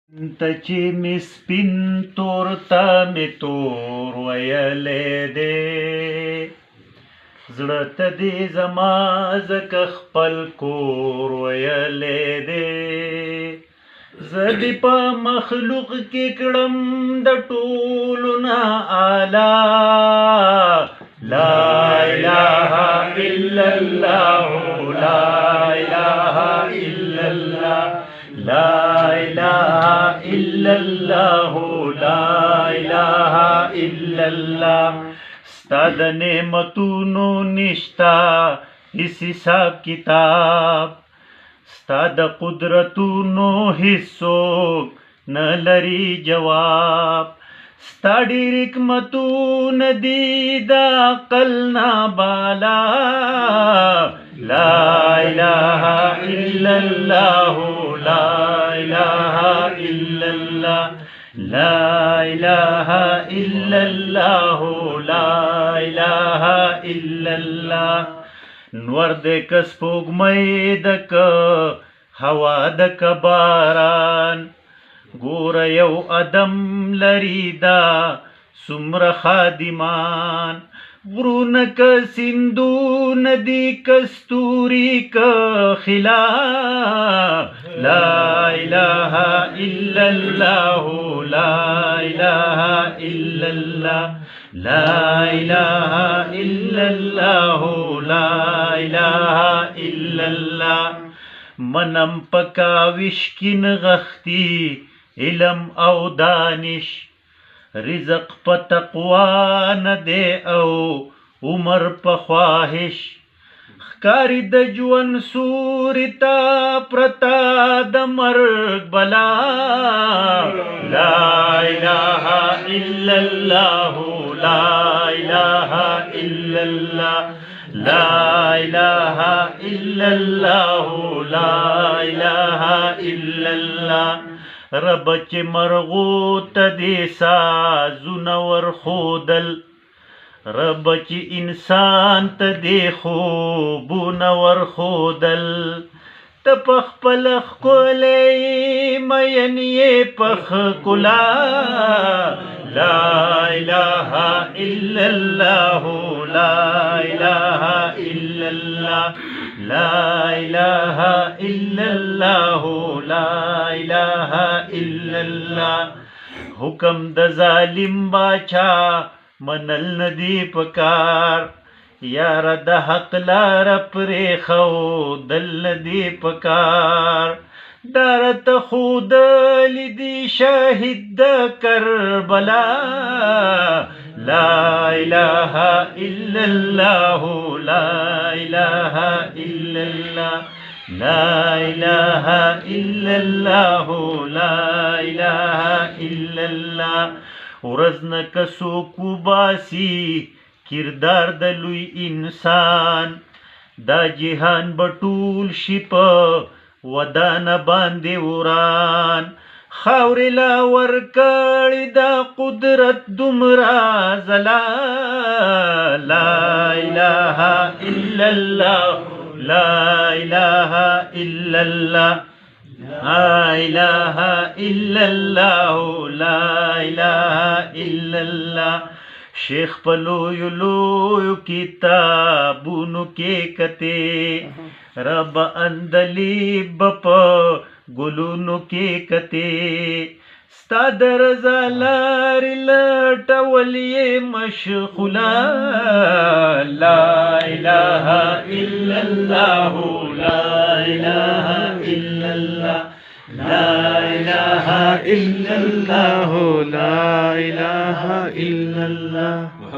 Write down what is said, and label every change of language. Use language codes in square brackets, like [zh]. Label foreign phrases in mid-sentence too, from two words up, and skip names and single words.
[ps] ته چې مې سپین تور ته مې تور ویلی دی، زړه ته دې زما ځکه خپل کور ویلی دی. زه دې په مخلوق کې کړم د ټولو نه اعلی، [ar] لا اله الا الله، لا اله الا الله، لا اله الا الله، لا اله الا الله. [ps] ستا د نعمتونو نشتا هیڅ حساب کتاب، ستا د قدرتونو هیڅوک نه لري جواب. ستا ډېر حکمتونه دي د عقل نه بالا، [ar] لا اله الا الله، لا اله الا الله، لا اله الا الله، لا اله الا الله. [ps] نور د که سپوږمۍ د که هوا د که باران، ګوره یو ادم لري دا څومره خادمان. غرونه که سیندونه دي که ستوري که خلا، [ar] لا اله الا الله، لا اله الا الله، لا اله الا الله، لا اله الا الله. [ps] منم پکاوش کی نغختی علم او دانش، رزق په تقوا نه دی او عمر په خواهش. ښکاري د ژوند سوري ته پرته د مرګ بلا، [ar] لا اله الا الله، لا اله الا الله، لا اله الا الله، لا اله الا الله. [ps] رب چې مرغو ته دې سازونه ورښودل، رب چې انسان ته دې خوبونه ورښودل. ته په خپله ښکلی مین یې په ښکلا، [ar] لا اله الا الله، لا اله الا الله، لا اله الا الله، لا اله الا الله. [ps] حکم د ظالم باچا منل ندی پکار، یار د حق لار پرېښودل ندی پکار. درت ښودل دي شهید د کربلا، [ar] لا اله الا الله، لا اله الا الله، لا اله الا الله، لا اله الا الله. [ps] ورځ نه که څوک وباسي کردار د لوی انسان، دا جهان به ټول شي په ودانه باندې وران. خاورې لا ورکړې دا قدرت دومره ځلا، [ar] لا اله الا الله، لا اله الا الله، لا اله الا الله، لا اله الا الله. [ps] شیخ په لویو لویو کتابونو کې کتې، رب اندلیب په ګلونو کې کتې. ستا د رضا لارې لټول یې مشغوله، [ar] لا اله الا الله، لا اله الا الله، لا اله الا الله، لا اله الا الله.